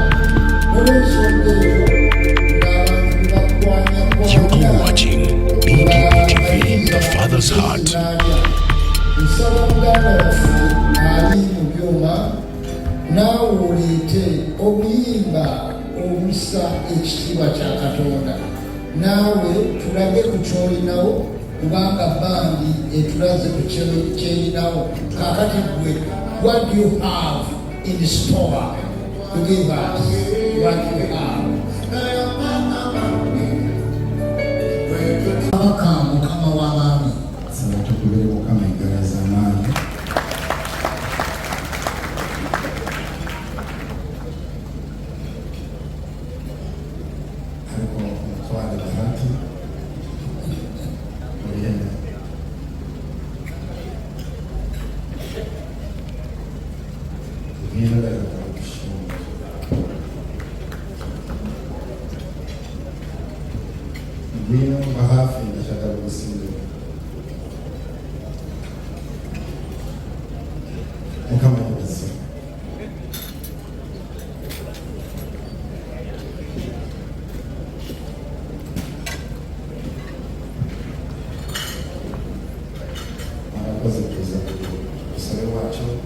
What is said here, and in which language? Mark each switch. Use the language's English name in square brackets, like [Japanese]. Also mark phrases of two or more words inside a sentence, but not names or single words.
[Ganda] Olw'ensonga eyo ng'abantu bakwanyako nsaba muganda waffe ali mu byuma naawe oleete obuyimba obusa ekitiibwa kya Katonda. Naawe tulage ku kyolinawo kubanga bandi etulaze ku kyerinawo. Kaakati gwe, [English] what do you have in store to give us? What do you have? [Ganda] Abaka Mukama w'amaanyi. Saba tukubere Mukama eggala z'amaanyi. [Kinyarwanda] Ariko omutwale Bahati oyenda tugenda daga kushonga ngwino bahafi ndashaka kugusinzira. Mukama yakoze arakoze kuza umusore wacu